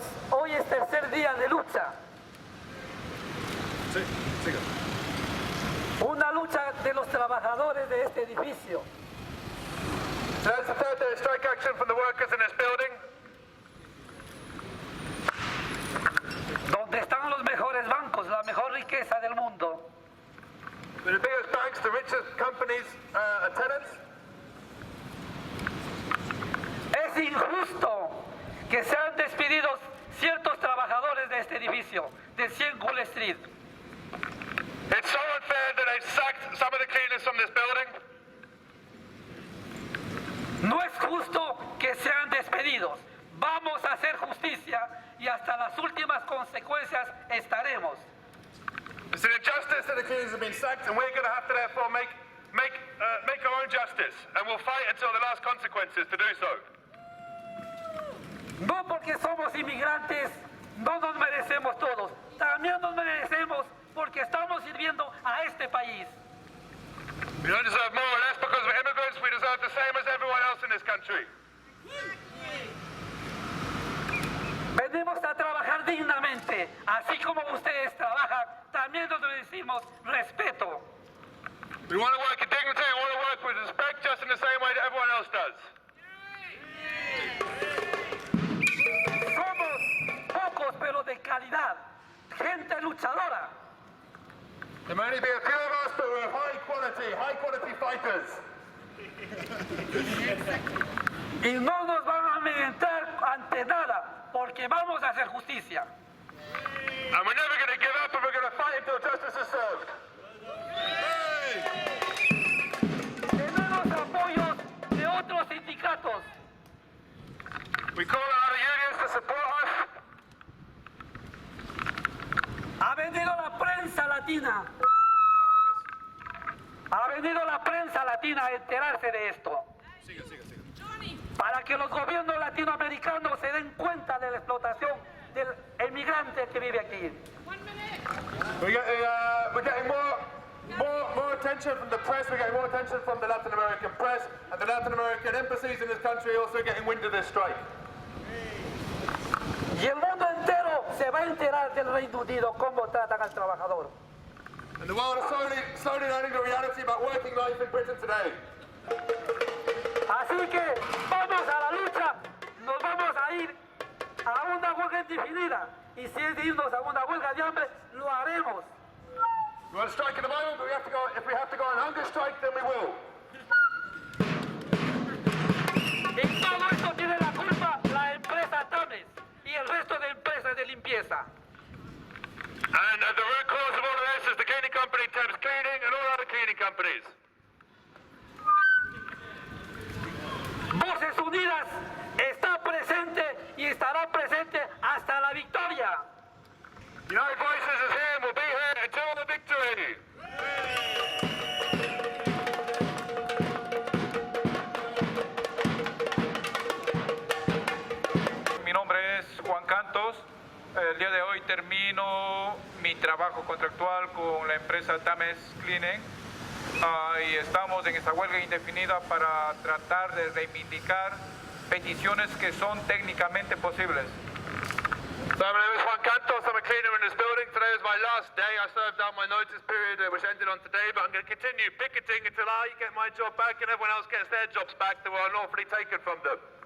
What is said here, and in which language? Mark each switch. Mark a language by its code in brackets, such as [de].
[es] Hoy es tercer día de lucha. Sí, siga. Una lucha de los trabajadores de este edificio. [en] So that's the third day of strike action from the workers in this building. [es] Donde están los mejores bancos, la mejor riqueza del mundo. [en] The biggest banks, the richest companies are tenants. [es] Es injusto que sean despedidos ciertos trabajadores de este edificio, de 100 Gull Street. [en] It's so unfair that they've sacked some of the cleaners from this building. [es] No es justo que sean despedidos. Vamos a hacer justicia y hasta las últimas consecuencias estaremos. [en] It's an injustice that the cleaners have been sacked, and we're going to have to therefore make our own justice, and we'll fight until the last consequences to do so. [es] No porque somos inmigrantes, no nos merecemos todos. También nos merecemos porque estamos sirviendo a este país. [en] We don't deserve more or less because we're immigrants. We deserve the same as everyone else in this country. [es] Venimos a trabajar dignamente, así como ustedes trabajan, también nos merecemos respeto. [en] We want to work in dignity, we want to work with respect just in the same way that everyone else does. [es] Somos pocos pero de calidad, gente luchadora. [en] There may only be a few of us, but we're high quality fighters. [es] Y no nos van a amedrentar ante nada, porque vamos a hacer justicia. [en] And we're never going to give up, and we're going to fight until justice is served. [es] Tenemos apoyos de otros sindicatos. [en] We call on other unions to support us. [es] Ha venido la prensa latina. Ha venido la prensa latina a enterarse de esto. Siga. Para que los gobiernos latinoamericanos se den cuenta de la explotación del emigrante que vive aquí. [en] We're getting more attention from the press. We're getting more attention from the Latin American press, and the Latin American embassies in this country are also getting wind of this strike. [es] Y el mundo entero se va a enterar del Reino Unido cómo tratan al trabajador. [en] And the world is slowly learning the reality about working life in Britain today. [es] Así que vamos a la lucha, nos vamos a ir a una huelga indefinida. Y si es de irnos a una huelga de hambre, lo haremos. [en] We want to strike at the moment, but if we have to go on hunger strike, then we will. [es] Y todo esto tiene la culpa la empresa Tames y el resto de empresas de limpieza. [en] And the root cause of all of this is the cleaning company, Thames Cleaning, and all other cleaning companies. [es] Voces Unidas está presente y estará presente hasta la victoria. [en] United Voices is here and will be here until the victory. [es] Mi nombre es Juan Cantos. El día de hoy termino mi trabajo contractual con la empresa Thames Cleaning y estamos en esta huelga indefinida para tratar de reivindicar peticiones que son técnicamente posibles. [en] So my name is Juan Cantos, I'm a cleaner in this building. Today is my last day. I served out my notice period which ended on today, but I'm going to continue picketing until I get my job back and everyone else gets their jobs back that were unlawfully taken from them.